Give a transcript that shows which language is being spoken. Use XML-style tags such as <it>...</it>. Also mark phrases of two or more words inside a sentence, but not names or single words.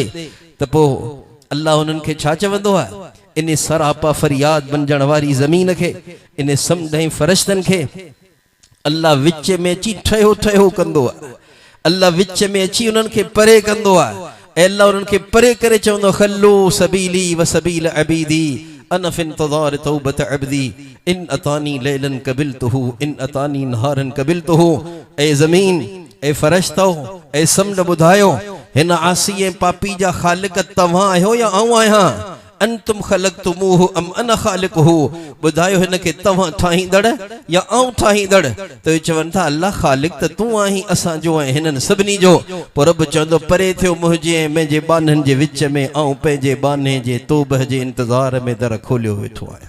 <sd>त पोइ अल्लाह उन्हनि खे छा चवंदो आहे? इन सरापा फरियाद बणजण वारी ज़मीन खे, इन समुंड ऐं फ़रिश्तनि खे अल्लाह विच में अची ठहियो कंदो आहे। अल्लाह विच में अची उन्हनि खे परे कंदो आहे ऐं अल्लाह उन्हनि खे परे करे चवंदो,</sd> <ar>خلوا سبيلي وسبيل عبيدي أن انتظر توبة عبدي إن أتاني ليلا قبلته إن أتاني نهارا قبلته.</ar> <sd>ए ज़मीन, ए फ़रिश्तो, ए समुंड ॿुधायो हिन आसी पापी जा ख़ालिक तव्हां आहियो या आऊं आहियां?</sd> <ar>أنتم خلقتموه أم أنا خالقه,</ar> <sd>ॿुधायो हिन खे तव्हां ठाहींदड़ या आऊं ठाहींदड़? त चवनि था अल्लाह ख़ालिक़ त तूं आहीं, असांजो ऐं हिननि सभिनी जो। पोइ रब चवंदो परे थियो मुंहिंजे ऐं मुंहिंजे बाननि जे विच में, ऐं पंहिंजे बाने जे तोबह जे इंतज़ार में दर खोलियो वेठो आहियां।</sd>